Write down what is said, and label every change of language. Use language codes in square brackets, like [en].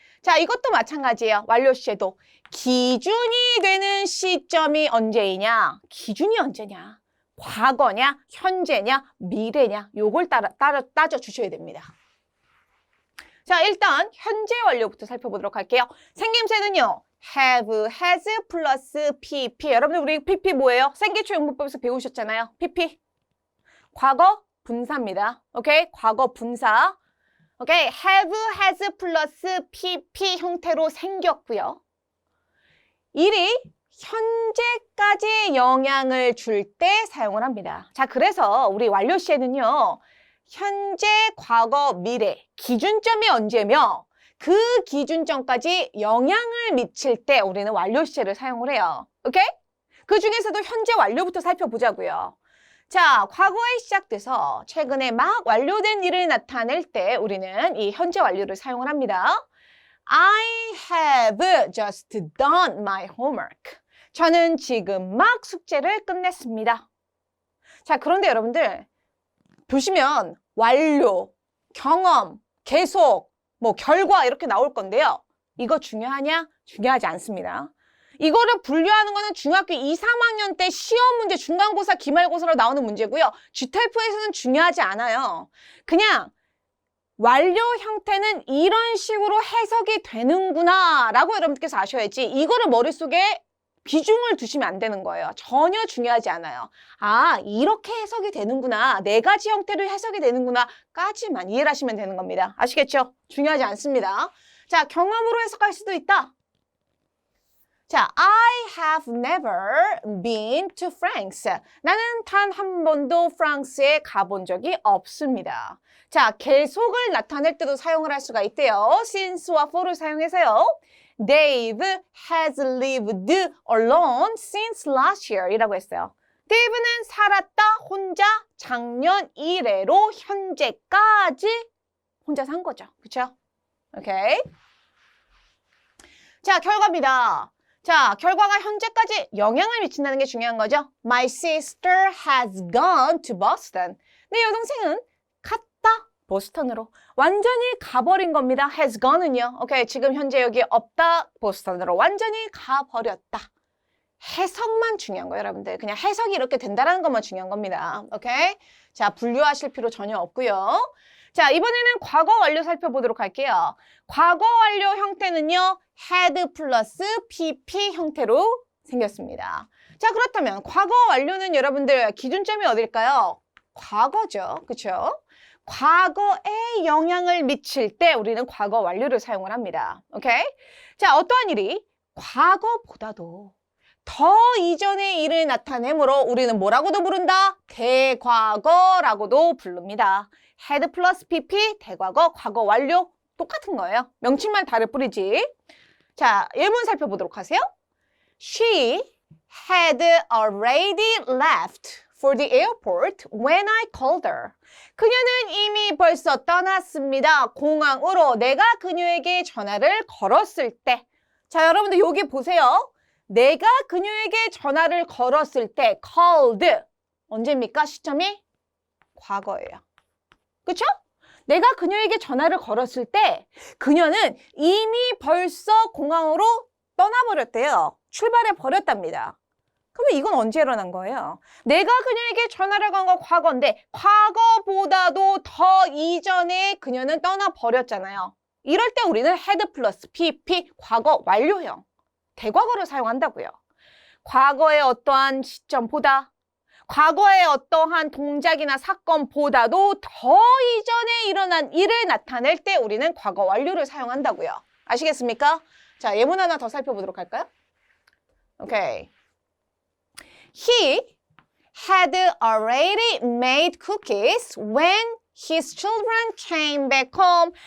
[ko] 자, 이것도 마찬가지예요. 완료 시제도. 기준이 되는 시점이 언제이냐? 기준이 언제냐? 과거냐, 현재냐, 미래냐 요걸 따져주셔야 됩니다. 자, 일단 현재 완료부터 살펴보도록 할게요. 생김새는요. [en] have, has 플러스 pp. [ko] 여러분들 우리 pp 뭐예요? 생기초 용문법에서 배우셨잖아요. pp. 과거 분사입니다. 오케이? 과거 분사. 오케이? have, has 플러스 pp 형태로 생겼고요. 일이 현재까지 영향을 줄 때 사용을 합니다. 자, 그래서 우리 완료 시에는요. 현재, 과거, 미래, 기준점이 언제며 그 기준점까지 영향을 미칠 때 우리는 완료 시제를 사용을 해요. 오케이? 그 중에서도 현재 완료부터 살펴보자고요. 자, 과거에 시작돼서 최근에 막 완료된 일을 나타낼 때 우리는 이 현재 완료를 사용을 합니다. [en] I have just done my homework. [ko] 저는 지금 막 숙제를 끝냈습니다. 자, 그런데 여러분들 보시면 완료, 경험, 계속, 뭐 결과 이렇게 나올 건데요. 이거 중요하냐? 중요하지 않습니다. 이거를 분류하는 거는 중학교 2, 3학년 때 시험 문제, 중간고사, 기말고사로 나오는 문제고요. GTF에서는 중요하지 않아요. 그냥 완료 형태는 이런 식으로 해석이 되는구나 라고 여러분께서 아셔야지 이거를 머릿속에 비중을 두시면 안 되는 거예요. 전혀 중요하지 않아요. 아, 이렇게 해석이 되는구나. 네 가지 형태로 해석이 되는구나. 까지만 이해를 하시면 되는 겁니다. 아시겠죠? 중요하지 않습니다. 자, 경험으로 해석할 수도 있다. [en] 자, I have never been to France. [ko] 나는 단 한 번도 프랑스에 가본 적이 없습니다. 자, 계속을 나타낼 때도 사용을 할 수가 있대요. since와 for를 사용해서요. [en] Dave has lived alone since last year [ko] 이라고 했어요. 데이브는 살았다 혼자 작년 1회로 현재까지 혼자 산 거죠. 그쵸? 오케이. 자, 결과입니다. 자, 결과가 현재까지 영향을 미친다는 게 중요한 거죠. [en] My sister has gone to Boston. [ko] 내 여동생은 갔다. 보스턴으로. 완전히 가버린 겁니다. has gone은요. 오케이, 지금 현재 여기 없다. 보스턴으로 완전히 가버렸다. 해석만 중요한 거예요, 여러분들. 그냥 해석이 이렇게 된다는 것만 중요한 겁니다. 오케이? 자, 분류하실 필요 전혀 없고요. 자, 이번에는 과거 완료 살펴보도록 할게요. 과거 완료 형태는요. had 플러스 pp 형태로 생겼습니다. 자, 그렇다면 과거 완료는 여러분들 기준점이 어딜까요? 과거죠. 그렇죠? 과거에 영향을 미칠 때 우리는 과거 완료를 사용을 합니다. 오케이? 자, 어떠한 일이 과거보다도 더 이전의 일을 나타내므로 우리는 뭐라고도 부른다? 대과거라고도 부릅니다. had 플러스 pp, 대과거, 과거 완료 똑같은 거예요. 명칭만 다를 뿐이지. 자, 예문 살펴보도록 하세요. [en] She had already left for the airport when I called her. [ko] 그녀는 이미 벌써 떠났습니다. 공항으로 내가 그녀에게 전화를 걸었을 때. 자, 여러분들 여기 보세요. 내가 그녀에게 전화를 걸었을 때 called 언제입니까? 시점이 과거예요. 그쵸? 내가 그녀에게 전화를 걸었을 때 그녀는 이미 벌써 공항으로 떠나버렸대요. 출발해 버렸답니다. 그러면 이건 언제 일어난 거예요? 내가 그녀에게 전화를 건 건 과거인데 과거보다도 더 이전에 그녀는 떠나버렸잖아요. 이럴 때 우리는 had 플러스 pp 과거 완료형 대과거를 사용한다고요. 과거의 어떠한 시점보다 과거의 어떠한 동작이나 사건보다도 더 이전에 일어난 일을 나타낼 때 우리는 과거 완료를 사용한다고요. 아시겠습니까? 자, 예문 하나 더 살펴보도록 할까요? 오케이. [en] He had already made cookies when his children came back home.